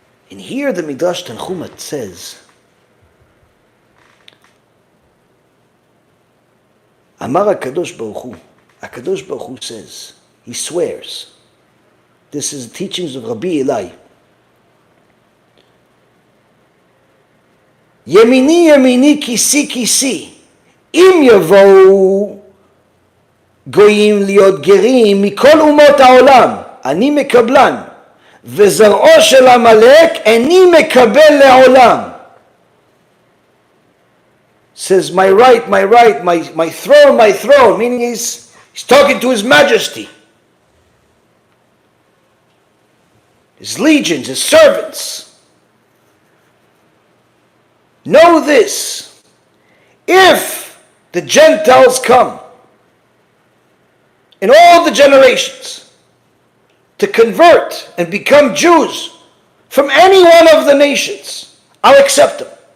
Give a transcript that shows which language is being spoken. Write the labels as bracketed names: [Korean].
[English] And here the Midrash Tanchuma says, [Hebrew] Amar HaKadosh Baruch Hu [English] says, he swears. This is the teachings of Rabbi Eli. [Hebrew] Yemini yemini kisi kisi, im yavou גויים להיות גרים מכל אומות העולם, אני מקבלן, וזרעו של עמלק איני מקבל לעולם. [English] Says, my throne, meaning he's talking to his majesty, his legions, his servants. Know this, if the Gentiles come, in all the generations, to convert and become Jews from any one of the nations, I'll accept them.